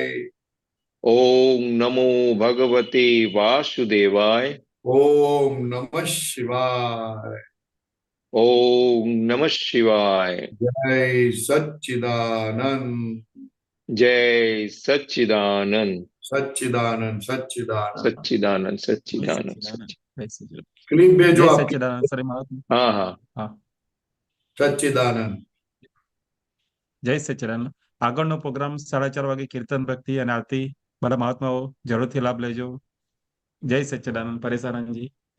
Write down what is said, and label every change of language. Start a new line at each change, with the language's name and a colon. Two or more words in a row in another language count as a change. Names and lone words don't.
Sanskrit: ओम नमो भगवते वासुदेवाय, ओम नमः शिवाय, ओम नमः शिवाय।
Gujarati: જય સચ્ચિદાનંદ, જય સચ્ચિદાનંદ સચ્ચિદાનંદ સચ્ચિદાનંદ। सच्चिदानंद જય सच्चिदानंद સચ્ચિદાનંદ. જય સચ્ચિદાનંદ.
Hindi: क्लिप भेजो
Gujarati: જય
Hindi: आपकी,
Gujarati: સચ્ચિદાનંદ સર મહાત્મા.
Hindi: हाँ हाँ।
Gujarati: હા, सच्चिदानंद। જય સચ્ચિદાનંદ. આગળનો પ્રોગ્રામ 4:30 વાગે કીર્તન ભક્તિ અને આરતી. બધા મહાત્માઓ જરૂરથી લાભ લેજો. જય સચ્ચિદાનંદ પરેશાનંદજી.